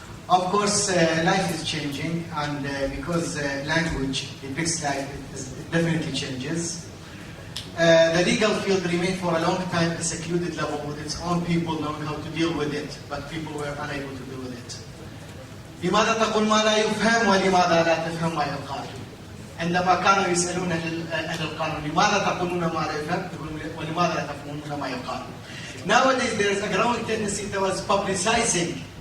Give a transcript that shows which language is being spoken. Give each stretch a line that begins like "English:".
English: Of course, life is changing, and because language depicts life, it definitely changes. The legal field remained for a long time a secluded level with its own people knowing how to deal with it, but people were unable to deal with it.
Arabic: لماذا تقول ما لا يفهم ولماذا لا تفهم ما يقال؟ عندما كانوا يسألون أهل القانون لماذا تقولون ما لا يفهم ولماذا لا تفهمون ما يقال.
English: Nowadays there is a growing tendency towards publicizing.